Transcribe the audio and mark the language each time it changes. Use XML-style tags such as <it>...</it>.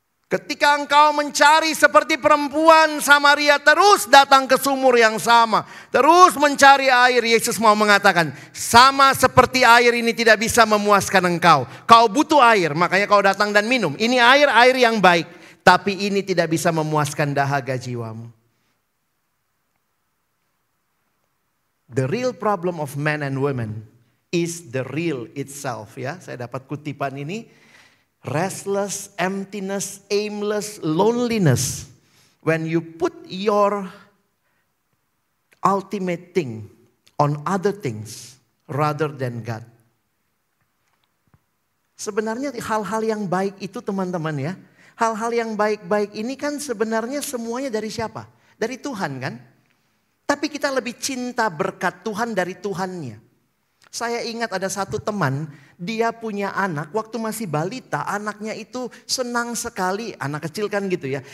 <id>Ketika engkau mencari seperti perempuan Samaria, terus datang ke sumur yang sama, terus mencari air, Yesus mau mengatakan, sama seperti air ini tidak bisa memuaskan engkau. Kau butuh air, makanya kau datang dan minum. Ini air yang baik, tapi ini tidak bisa memuaskan dahaga jiwamu.</id> <en>The real problem of men and women is the real itself.</en> <id>Ya, saya dapat kutipan ini.</id> <en>Restless, emptiness, aimless, loneliness. When you put your ultimate thing on other things rather than God.</en> <id>Sebenarnya hal-hal yang baik itu teman-teman ya. Hal-hal yang baik-baik ini kan sebenarnya semuanya dari siapa? Dari Tuhan kan? Tapi kita lebih cinta berkat Tuhan dari Tuhannya. Saya ingat ada satu teman, dia punya anak, waktu masih balita, anaknya itu senang sekali, anak kecil kan gitu ya.</id>